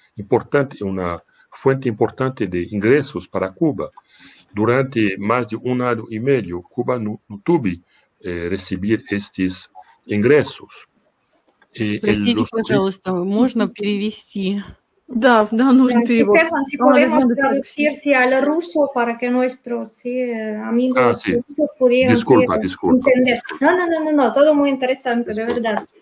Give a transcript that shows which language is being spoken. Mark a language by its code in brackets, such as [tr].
[es] importante, una fuente importante de ingresos para Cuba. Durante más de un año y medio, Cuba no tuvo recibir estos ingresos. [ru] Простите, пожалуйста, можно перевести? Да, нужен [es] Sí, [ru] перевод. [es] Stefan, si podemos traducirse al ruso para que nuestros amigos sí. rusos pudieran Disculpa. entender. No, todo muy interesante, de verdad.